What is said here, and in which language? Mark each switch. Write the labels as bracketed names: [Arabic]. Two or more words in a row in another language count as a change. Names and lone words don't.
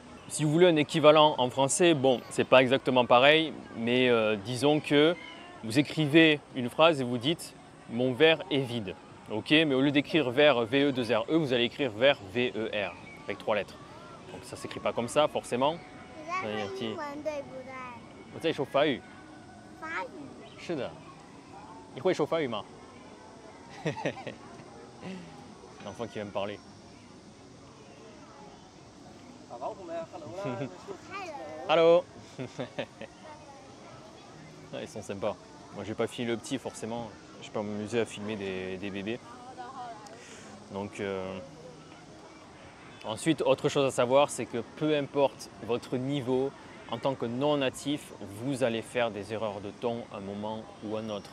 [French] Si vous voulez un équivalent en français, bon, c'est pas exactement pareil, mais disons que vous écrivez une phrase et vous dites « mon verre est vide ». Ok, mais au lieu d'écrire verre VE2RE, vous allez écrire verre VER avec 3 lettres. Donc ça ne s'écrit pas comme ça forcément. [Chinese] 英文对不对？我在说法语。法语。是的。你会说法语吗？ [French] L'enfant qui va me parler. [English] Hello. [French] Ah, ils sont sympas. Moi, j'ai pas filmé le petit forcément. Je vais pas m'amuser à filmer des bébés. Donc, ensuite, autre chose à savoir, c'est que peu importe votre niveau, en tant que non natif, vous allez faire des erreurs de ton à un moment ou un autre.